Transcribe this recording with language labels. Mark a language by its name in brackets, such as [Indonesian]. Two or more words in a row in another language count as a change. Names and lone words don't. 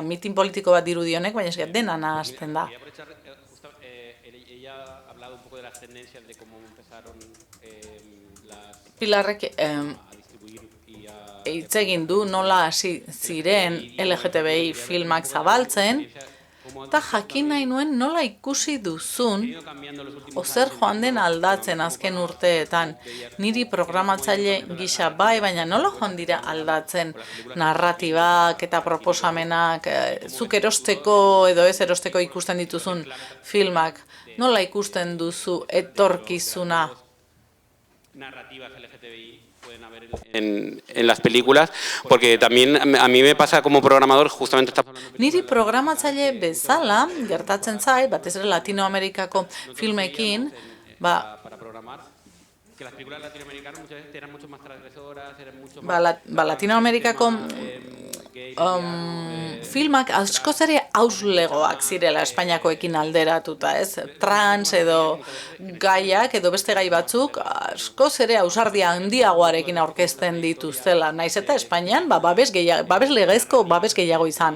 [Basque] Mitin politiko bat dirudionek, baina dena nahazten da. Pilarrek hitz egin du nola hasi ziren LGTBI filmak zabaltzen, eta jakin nahi nuen nola ikusi duzun zer joan den aldatzen azken urteetan. Niri programatzaile gisa baina nola joan dira aldatzen narratibak eta proposamenak, zuk erosteko edo ez erosteko ikusten dituzun filmak, nola ikusten duzu etorkizuna? [Spanish] Narrativas LGTBI pueden haber en las películas, porque también a mí me pasa como programador, justamente está hablando... [Basque] Niri programatzaile bezala, gertatzen zait, batez ere Latinoamerikako filmekin, [Spanish] para programar, que las películas latinoamericanas muchas veces eran mucho más transgresoras, eran mucho más... [Basque] Latinoamerikako filmak askoz ere auslegoak zirela Espainiakoekin alderatuta, trans edo gaiak edo beste gai batzuk askoz ere ausardia handiagoarekin aurkezten dituztela, naiz eta Espainian babes legezko babes gehiago izan.